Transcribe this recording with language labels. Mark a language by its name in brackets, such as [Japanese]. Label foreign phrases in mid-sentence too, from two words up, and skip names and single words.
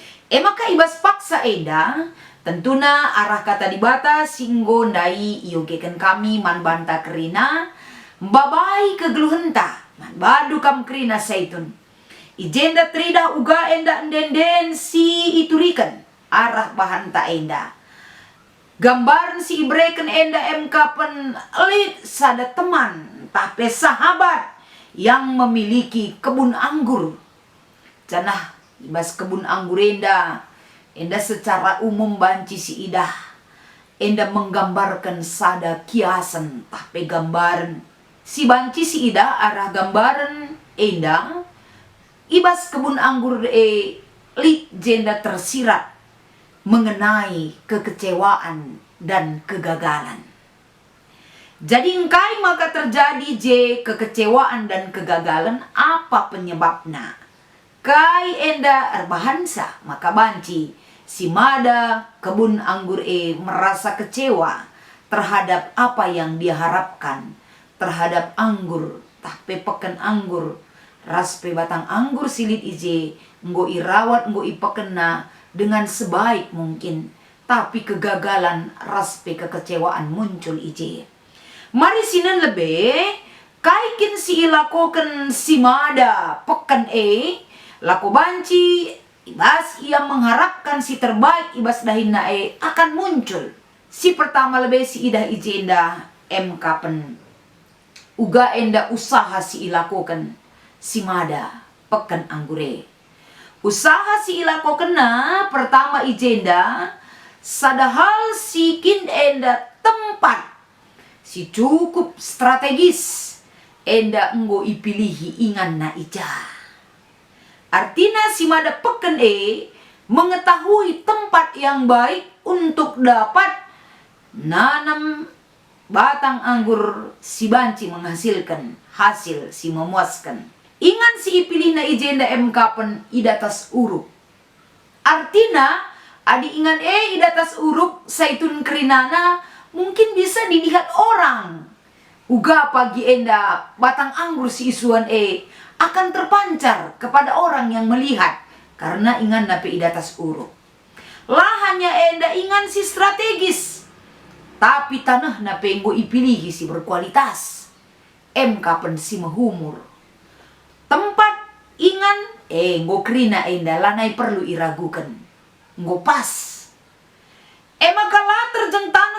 [Batak Karo] Maka ibas paksa enda, tentuna arah kata dibata singgo ndai iyogekan kami man banta kerina, babai kegeluhenta, man badu kam kerina saitun. Ijenda trida uga enda ndenden si iturikan arah bahan ta enda. Gambaran si ibreken enda pen elit sada teman tapi [Indonesian] sahabat yang memiliki kebun anggur. [Batak Karo] Janah ibas kebun anggur enda [Indonesian] secara umum [Batak Karo] banci si idah enda [Indonesian] menggambarkan sada kiasan [Batak Karo] tapi gambaran si banci si idah arah gambaran enda ibas kebun anggur lit jenda tersirat [Indonesian] mengenai kekecewaan dan kegagalan. Jadi engkai maka terjadi kekecewaan dan kegagalan, apa penyebabnya? [Batak Karo] Kai enda erbahansa maka banci si mada kebun anggur [Indonesian] merasa kecewa terhadap apa yang dia harapkan terhadap anggur, [Batak Karo] tapi peken anggur raspe batang anggur silit ije nggo irawat nggo ipekena [Indonesian] dengan sebaik mungkin, [Batak Karo] tapi kegagalan raspe kekecewaan muncul ije. Mari sinan lebih kaikin si ilakoken si mada peken lako banci ibas ia mengharapkan si terbaik ibas dahinna akan muncul. Si pertama lebih si idah ije enda kapen uga enda usaha si ilakoken si mada peken anggure. Usaha si ilako kena pertama ijenda sadahal si kin enda tempat si cukup strategis enda enggo ipilihi ingan na ija. [Indonesian] Artinya [Batak Karo] si mada peken [Indonesian] mengetahui tempat yang baik untuk dapat nanam batang anggur si banci menghasilkan hasil si memuaskan. [Batak Karo] Ingan si ipilih na ijenda kapen idatas uruk. Artinya adi ingan idatas uruk saitun kerinana [Indonesian] mungkin bisa dilihat orang. [Batak Karo] Uga pagi enda batang anggur si isuan [Indonesian] akan terpancar kepada orang yang melihat karena [Batak Karo] ingan nape idatas uruk. Lahannya enda ingan si strategis, tapi tanah nape enggo ipilih si berkualitas. Kapen si mahumur. Tempat ingan nggo krina enda lanai perlu iragukan nggo pas maka latar jeng tanah